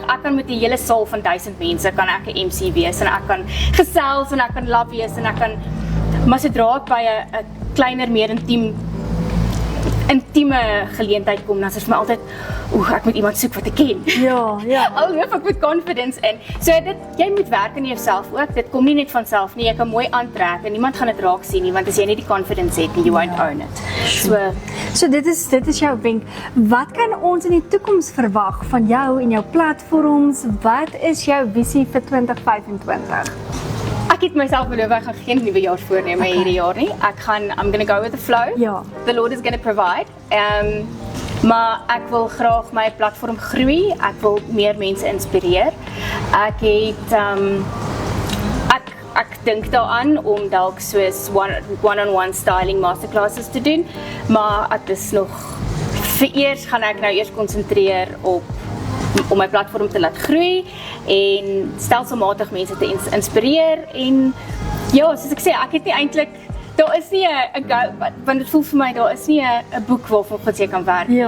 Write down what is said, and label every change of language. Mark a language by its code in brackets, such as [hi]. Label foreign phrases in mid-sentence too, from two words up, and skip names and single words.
[af] Ek kan met 'n hele saal van 1000 mense kan ek 'n MC wees en ek kan gesels en ek kan laf wees en maar sodra ek by 'n kleiner, meer intieme geleentheid kom, dan is dit vir my altyd, ek moet iemand soek wat ek ken. Ja. Al hoef ek met confidence in. So jy moet werk aan jouself ook. Dit kom nie net van self nie. Jy kan mooi aantrek en niemand gaan dit raak sien nie, want as jy nie die confidence het nie, [en] you won't own it. [af] So dit is jou wenk. Wat kan ons in die toekoms verwag van jou en jou platforms? Wat is jou visie vir 2025? Ek het myself beloof ek gaan geen nuwejaarsvoorneme hierdie jaar nie. [en] I'm going to go with the flow. [af] Ja. [en] The Lord is going to provide. [af] Maar ek wil graag my platform groei, ek wil meer mense inspireer. Ek het ek dink daaraan om dalk soos [en] one-on-one styling masterclasses [af] te doen, maar ek is nog vereers gaan ek nou eers konsentreer om my platform te laat groei en stelselmatig mense te inspireer en ja, soos ek sê, ek het nie eintlik daar is nie 'n want dit voel vir my daar is nie 'n boek waarvan jy kan werk nie.